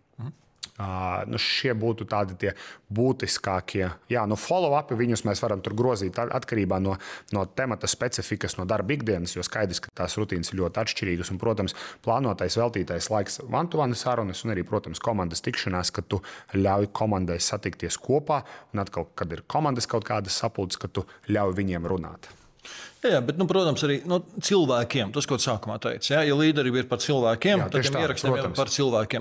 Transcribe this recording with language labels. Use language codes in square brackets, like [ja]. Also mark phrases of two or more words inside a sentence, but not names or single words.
[lv] Šie būtu tādi tie būtiskākie. Follow-upi viņus mēs varam tur grozīt atkarībā no temata specifikas, no darba ikdienas, jo skaidrs, ka tās rutīnas ir ļoti atšķirīgas. Un, protams, plānotais, veltītais laiks [en] one-to-one [lv] sarunas un arī, protams, komandas tikšanās, kad tu ļauj komandai satikties kopā un atkal, kad ir komandas kaut kādas sapulces, kad tu ļauj viņiem runāt. Jā, bet, protams, arī cilvēkiem, tas, ko tu sākumā teici, ja līderi ir par cilvēkiem, tad tiem ierakstiem ir par cilvēkiem.